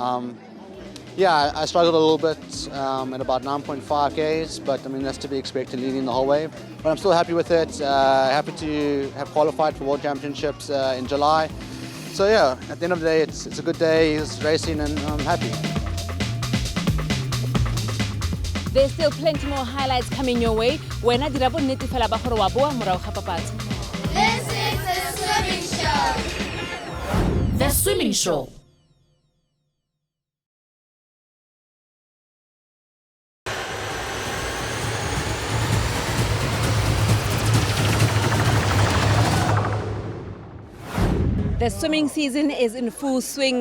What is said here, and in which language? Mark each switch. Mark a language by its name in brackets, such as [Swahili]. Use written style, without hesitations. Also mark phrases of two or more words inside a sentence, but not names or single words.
[English] I struggled a little bit at about 9.5 Ks, but I mean that's to be expected leading the whole way. But I'm still happy with it. Happy to have qualified for World Championships in July. So yeah, at the end of the day, it's a good day. It's racing, and I'm happy. There's still plenty more highlights coming your way. [Tswana] Wena dira bonnete fela ba gore wa boa morago ga papatso. [English] This is the swimming show. The Swimming Show. The swimming season is in full swing.